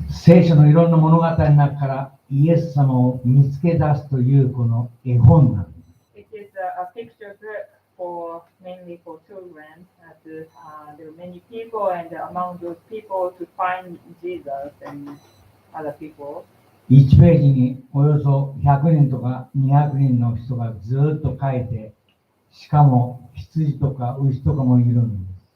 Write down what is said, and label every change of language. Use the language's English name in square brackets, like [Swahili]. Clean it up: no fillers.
[Japanese] 聖書のいろんな物語の中からイエス様を見つけ出すというこの絵本なんです。 [English] It is a picture book mainly for children. There are many people, and among those people to find Jesus and other people. [Japanese] 1ページにおよそ100人とか200人の人がずっと書いて、しかも羊とか牛とかもいるんです。